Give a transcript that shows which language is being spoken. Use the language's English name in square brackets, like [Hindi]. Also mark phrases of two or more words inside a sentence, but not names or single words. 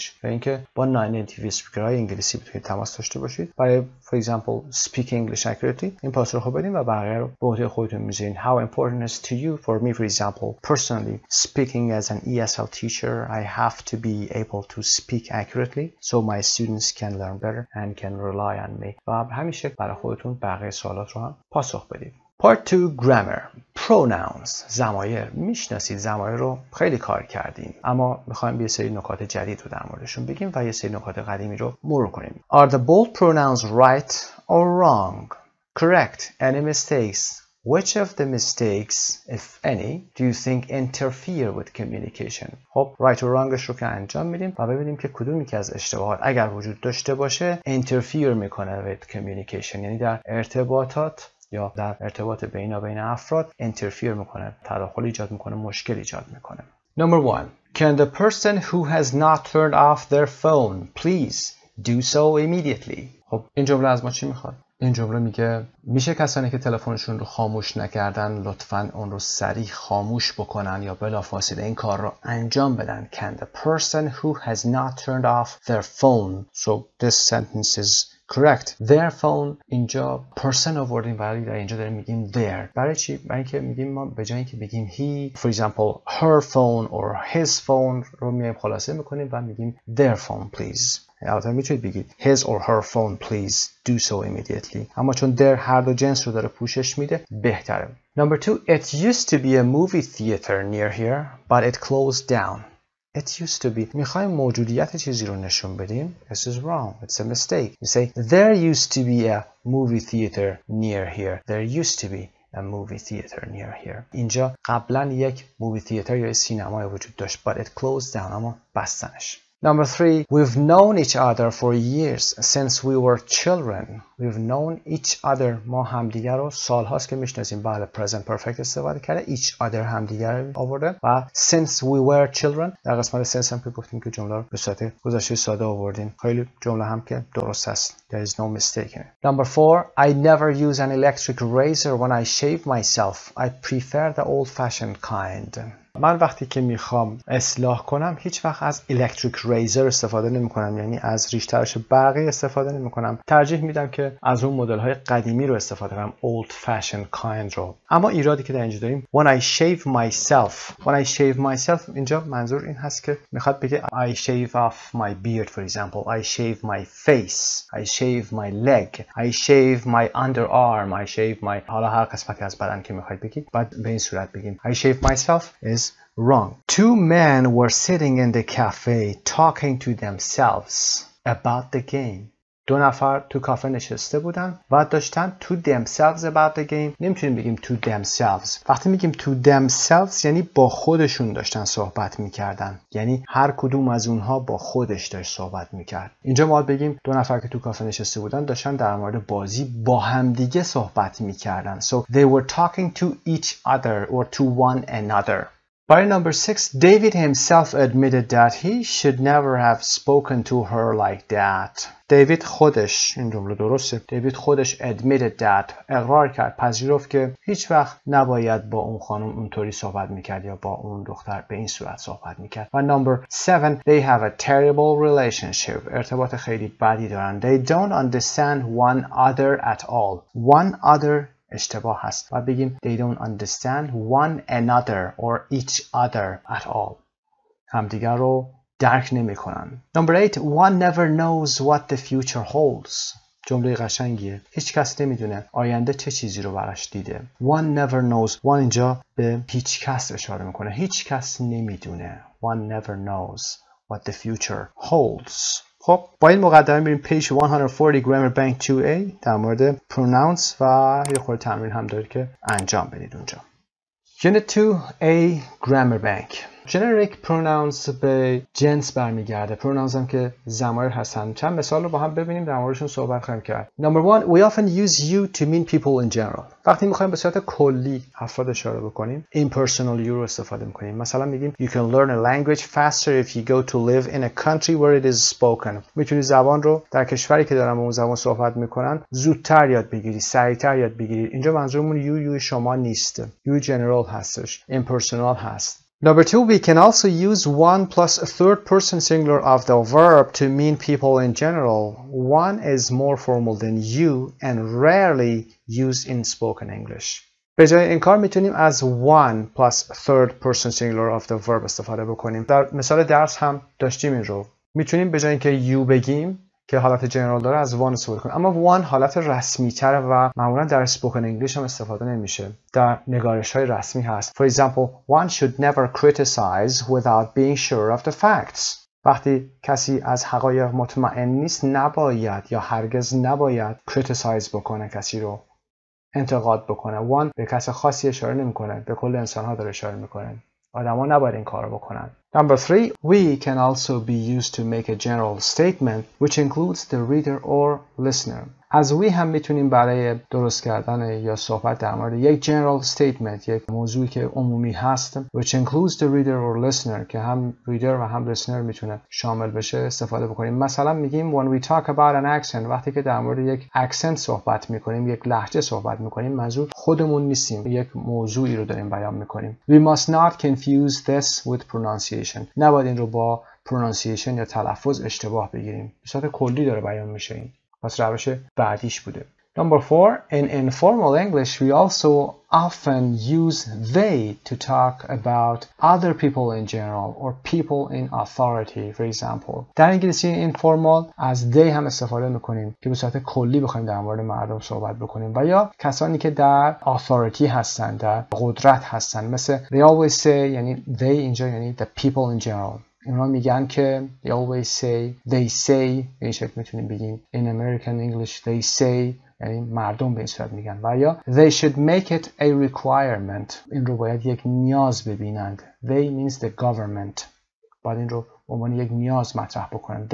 [Persian] و اینکه با non-native اسپیکرهای انگلیسی بتونید تماس داشته باشید. برای [English] for example speak English accurately [Persian] این پاسخ رو بدین و بقیه رو به عهده خودتون میذارین. [English] How important is to you? For me, for example, personally, speaking as an ESL teacher, I have to be able to speak accurately so my students can learn better and can rely on [Persian] و همیشه برای خودتون بقیه سوالات رو هم پاسخ بدید. [English] Part 2 Grammar. Pronouns. ضمایر. [Persian] میشناسید ضمایر رو خیلی کار کردیم، اما میخوایم یه سری نکات جدید رو در موردشون بگیم و یه سری نکات قدیمی رو مرور کنیم. [English] Are the bold pronouns right or wrong? Correct. Any mistakes? Which of the mistakes, if any, do you think interfere with communication? [Persian] خب [English] right or wrong [Persian] ش رو که انجام میدیم و ببینیم که کدومی که از اشتباهات اگر وجود داشته باشه interfere میکنه [English] with communication، [Persian] یعنی در ارتباطات یا در ارتباط بین افراد interfere میکنه، تداخل ایجاد میکنه، مشکل ایجاد میکنه. [English] Number 1. Can the person who has not turned off their phone please do so immediately? [Persian] خب این جمله از ما چی میخواد؟ این جمله میگه میشه کسانی که تلفنشون رو خاموش نکردن لطفاً اون رو سریع خاموش بکنن یا بلافاصله این کار رو انجام بدن. [English] Can the person who has not turned off their phone. So this sentence is correct. Their phone [Persian] اینجا person آوردیم ولی در اینجا داریم میگیم their. برای چی؟ برای اینکه میگیم ما به جای اینکه بگیم [English] he for example her phone or his phone [Persian] رو میایم خلاصه میکنیم و میگیم [English] their phone please. [Persian] البته میتونید بگید [English] his or her phone please do so immediately، [Persian] اما چون their هر دو جنس رو داره پوشش میده بهتره. [English] Number 2. It used to be a movie theater near here but it closed down. It used to be. [Persian] میخوایم موجودیت چیزی رو نشون بدیم. [English] This is wrong. It's a mistake. You say there used to be a movie theater near here. There used to be a movie theater near here. [Persian] اینجا قبلا یک [English] movie theater [Persian] یا سینمای وجود داشت [English] but it closed down، [Persian] اما بستنش. [English] Number 3, we've known each other for years since we were children. We've known each other. [Persian] ما همدیگر رو سال هاست که میشناسیم. بله [English] present perfect [Persian] استفاده کرده. [English] each other [Persian] همدیگر رو آورده و [English] since we were children [Persian] در قسمت since هم که گفتیم که جمله رو به صورت گذشته ساده آوردیم. خیلی جمله هم که درست است. [English] There is no mistake in it. Number 4, I never use an electric razor when I shave myself. I prefer the old-fashioned kind. [Persian] من وقتی که میخوام اصلاح کنم هیچ وقت از [English] electric razor [Persian] استفاده نمی کنم، یعنی از ریش تراش برقی استفاده نمی کنم. ترجیح میدم که از اون مدل های قدیمی رو استفاده کنم، [English] old fashioned kind رو. [Persian] اما ایرادی که در اینجا داریم [English] when I shave myself [Persian] اینجا منظور این هست که میخواد بگه [English] I shave off my beard for example. I shave my face. I shave my leg. I shave my underarm. I shave my [Persian] حالا هر قسمتی از بدن که میخواید بگید بعد به این صورت بگیم [English] I shave myself is wrong. 2 men were sitting in the cafe talking to themselves about the game. [Persian] 2 نفر تو کافه نشسته بودن و داشتن [English] to themselves about the game. [Persian] نمیتونیم بگیم [English] to themselves. [Persian] وقتی میگیم [English] to themselves [Persian] یعنی با خودشون داشتن صحبت میکردن، یعنی هر کدوم از اونها با خودش داشت صحبت میکرد. اینجا ما بگیم 2 نفر که تو کافه نشسته بودن داشتن در مورد بازی با همدیگه صحبت میکردن. [English] So they were talking to each other or to one another. By number 6, David himself admitted that he should never have spoken to her like that. [Persian] دیوید خودش، این جمله درسته، دیوید خودش [English] admitted that، [Persian] اقرار کرد، پذیرفت که هیچ وقت نباید با اون خانم اونطوری صحبت میکرد یا با اون دختر به این صورت صحبت میکرد. [English] و number 7, they have a terrible relationship. [Persian] ارتباط خیلی بدی دارن. [English] They don't understand one other at all. One other [Persian] اشتباه هست و بگیم [English] they don't understand one another or each other at all. [Persian] همدیگر رو درک نمیکنن. [English] Number 8. One never knows what the future holds. [Persian] جمله قشنگیه. هیچ کس نمیدونه آینده چه چیزی رو براش دیده. [English] One never knows. [Persian] One اینجا به هیچ کس اشاره میکنه. هیچ کس نمیدونه. [English] One never knows what the future holds. [Persian] خب با این مقدمه میریم [English] page 140 grammar bank 2a [Persian] در مورد pronouns و یه خورده تمرین هم داره که انجام بدید اونجا. [English] Unit 2a grammar bank. Generic pronouns [Persian] به جنس برمیگرده. pronouns هم که ضمایر هستن. چند مثال رو با هم ببینیم در موردشون صحبت خواهیم کرد. [English] Number 1. We often use you to mean people in general. [Persian] وقتی میخوایم به صورت کلی افراد اشاره بکنیم [English] impersonal you [Persian] رو استفاده میکنیم. مثلا میگیم [English] You can learn a language faster if you go to live in a country where it is spoken. [Persian] میتونی زبان رو در کشوری که دارن به اون زبان صحبت میکنن زودتر یاد بگیری، سریعتر یاد بگیری. اینجا منظورمون you شما نیست. [English] You general هستش. [Persian] impersonal هست. [English] Number 2, we can also use one plus a third person singular of the verb to mean people in general. One is more formal than you and rarely used in spoken English. [Persian] به جای این کار میتونیم از [English] one plus third person singular of the verb [Persian] استفاده بکنیم. در مثال درس هم داشتیم این رو. میتونیم به جای اینکه you بگیم که حالت جنرال داره از وان استفاده کنیم. اما وان حالت رسمی تره و معمولا در [English] spoken English [Persian] هم استفاده نمیشه. در نگارش های رسمی هست. [English] For example, one should never criticize without being sure of the facts. [Persian] وقتی کسی از حقایق مطمئن نیست نباید یا هرگز نباید criticize بکنه، کسی رو انتقاد بکنه. وان به کس خاصی اشاره نمیکنه، به کل انسان ها داره اشاره میکنه. آدما نباید این کار رو بکنن. [English] Number 3, we can also be used to make a general statement which includes the reader or listener. [Persian] از we هم میتونیم برای درست کردن یا صحبت در مورد یک [English] general statement، [Persian] یک موضوعی که عمومی هست [English] which includes the reader or listener [Persian] که هم reader و هم listener میتونه شامل بشه استفاده بکنیم. مثلا میگیم [English] when we talk about an accent، [Persian] وقتی که در مورد یک accent صحبت میکنیم، یک لهجه صحبت میکنیم، منظور خودمون نیستیم، یک موضوعی رو داریم بیان میکنیم. [English] We must not confuse this with pronunciation. [Persian] نباید این رو با pronunciation یا تلفظ اشتباه بگیریم. به صورت کلی داره بیان میشه این. پس روش بعدیش بوده. [English] Number 4, in informal English we also often use they to talk about other people in general or people in authority. For example, [Persian] در انگلیسی informal از they هم استفاده میکنیم که به صورت کلی بخوایم در مورد مردم صحبت بکنیم و یا کسانی که در authority هستن، در قدرت هستن، مثل [English] they always say، [Persian] یعنی they اینجا یعنی [English] the people in general. [Persian] اونا میگن که [English] they always say، they say، [Persian] به این شکل میتونیم بگیم [English] in American English they say، [Persian] یعنی مردم به این صورت میگن. [English] و یا they should make it a requirement، [Persian] این رو باید یک نیاز ببینند. [English] they means the government، [Persian] باید این رو به عنوان یک نیاز مطرح بکنن.